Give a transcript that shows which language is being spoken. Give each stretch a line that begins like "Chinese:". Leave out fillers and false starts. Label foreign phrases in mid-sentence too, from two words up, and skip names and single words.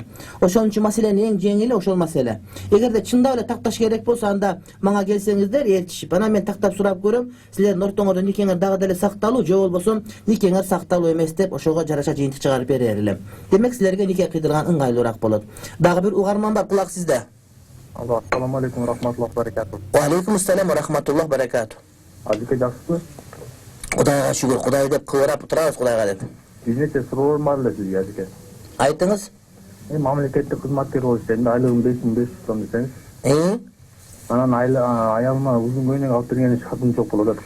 Kyrgyz: Ошон үчүн маселенин эң жеңили ошол маселе. Эгерде чындап эле такташ керек болсо, анда мага келсеңиздер ээрчишип, анан мен тактап сурап көрөм, силердин ортоңордо никеңер дагы деле сакталуу же болбосо никеңер сакталуу эмес деп ошого жараша жыйынтык чыгарып берер элем. Демек силерге нике кыйдырган ыңгайлуураак болот. Дагы бир угарман бар, кулак сизде. Алло,
Arabic: السلام عليكم رحمة الله بركاته. وعليكم السلام ورحمة الله بركاته.
Kyrgyz: Азыке жакшысызбы? Кудайга шүгүр, Кудай деп кыбырап турабыз, Кудайга деп. Бир нече суроолорум бар эле сизге, Азыке. Айтыңыз. Мамлекеттик кызматкер болуп иштейм, айлыгым 5500 сом десеңиз. Анан аялыма узун көйнөк алып бергенде шартым жок болот.